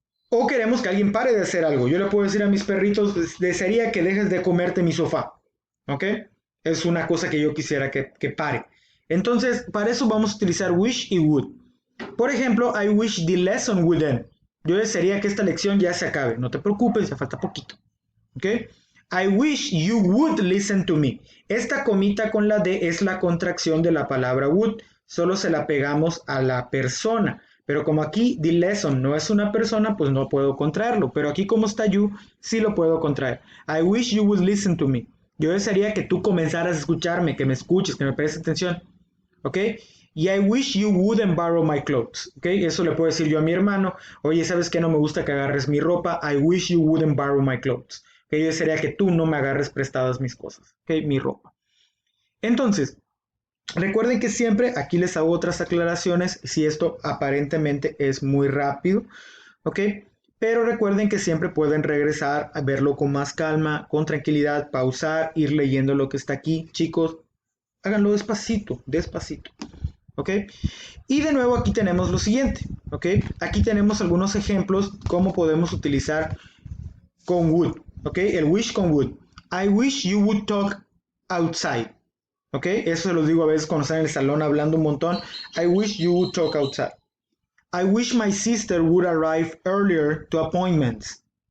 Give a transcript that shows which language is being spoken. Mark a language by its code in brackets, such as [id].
[es] O queremos que alguien pare de hacer algo. Yo le puedo decir a mis perritos, desearía que dejes de comerte mi sofá. ¿Ok? Es una cosa que yo quisiera que pare. Entonces, para eso vamos a utilizar wish y would. [en] Por ejemplo, I wish the lesson would end. [es] Yo desearía que esta lección ya se acabe. No te preocupes, ya falta poquito. ¿Ok? [en] I wish you would listen to me. [es] Esta comita con la D es la contracción de la palabra would. Solo se la pegamos a la persona. Pero como aquí the lesson no es una persona, pues no puedo contraerlo. Pero aquí como está you, sí lo puedo contraer. [en] I wish you would listen to me. [es] Yo desearía que tú comenzaras a escucharme, que me escuches, que me prestes atención. ¿Ok? [en] Y I wish you wouldn't borrow my clothes. [es] ¿Ok? Eso le puedo decir yo a mi hermano. Oye, ¿sabes qué? No me gusta que agarres mi ropa. [en] I wish you wouldn't borrow my clothes. [es] ¿Ok? Yo desearía que tú no me agarres prestadas mis cosas. ¿Ok? Mi ropa. Entonces, recuerden que siempre aquí les hago otras aclaraciones si esto aparentemente es muy rápido, ¿ok? Pero recuerden que siempre pueden regresar a verlo con más calma, con tranquilidad, pausar, ir leyendo lo que está aquí. Chicos, háganlo despacito, despacito, ¿ok? Y de nuevo aquí tenemos lo siguiente, ¿ok? Aquí tenemos algunos ejemplos cómo podemos utilizar con would, ¿ok? El wish con would. [en] I wish you would talk outside. [es] ¿Ok? Eso se los digo a veces cuando están en el salón hablando un montón. [en] I wish you would talk outside. I wish my sister would arrive earlier to appointments.